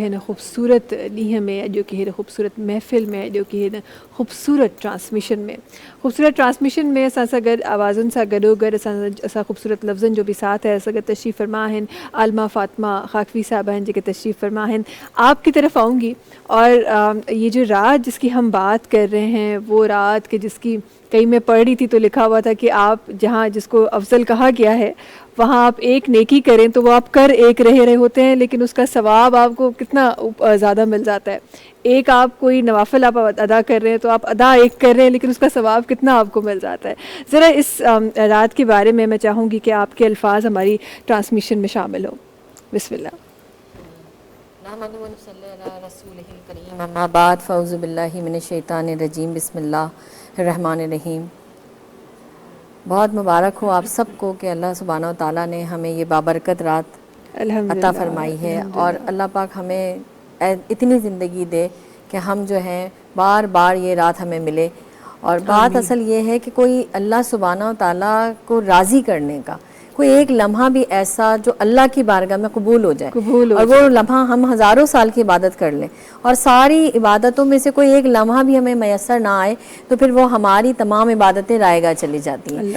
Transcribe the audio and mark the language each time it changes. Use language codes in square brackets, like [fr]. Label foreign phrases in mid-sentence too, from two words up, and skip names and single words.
[sd] हिन ख़ूबसूरत ॾींहं में, अॼो के हिन ख़ूबसूरत महफ़िल में, अॼो के हिन ख़ूबसूरत ट्रांसमिशन में असां सां गॾु आवाज़ुनि सां गॾोगॾु असां ख़ूबसूरत लफ़्ज़नि जो बि साथ है। असां गॾु तशरीफ़ फरमा आहिनि आलमा फ़ातिमा खाकवी साहबा हैं जेके तशरीफ़ फरमा आहिनि। [ur] آپ کی طرف آؤں گی اور یہ جو رات جس کی ہم بات کر رہے ہیں وہ رات کے جس کی کہیں میں پڑھ رہی تھی تو لکھا ہوا تھا کہ آپ جہاں جس کو افضل کہا گیا ہے وہاں آپ ایک نیکی کریں تو وہ آپ کر ایک رہے ہوتے ہیں، لیکن اس کا ثواب آپ کو کتنا زیادہ مل جاتا ہے. ایک آپ کوئی نوافل آپ ادا کر رہے ہیں تو آپ ادا ایک کر رہے ہیں، لیکن اس کا ثواب کتنا آپ کو مل جاتا ہے. ذرا اس رات کے بارے میں میں چاہوں گی کہ آپ کے الفاظ ہماری ٹرانسمیشن میں شامل ہو. بسم اللہ. [ar] أما بعد فأعوذ بالله من الشيطان الرجيم بسم الله الرحمن الرحيم. [ur] بہت مبارک ہو آپ سب کو کہ اللہ [ar] سبحانه وتعالى [ur] نے ہمیں یہ بابرکت رات عطا فرمائی ہے اور اللہ پاک ہمیں اتنی زندگی دے کہ ہم جو ہیں بار بار یہ رات ہمیں ملے. اور بات اصل یہ ہے کہ کوئی اللہ [ar] سبحانه وتعالى [ur] کو راضی کرنے کا کوئی ایک لمحہ بھی ایسا جو اللہ کی بارگاہ میں قبول ہو جائے اور وہ لمحہ ہم ہزاروں سال کی عبادت کر لیں اور ساری عبادتوں میں سے کوئی ایک لمحہ بھی ہمیں میسر نہ آئے تو پھر وہ ہماری تمام عبادتیں رائیگاں چلی جاتی ہیں.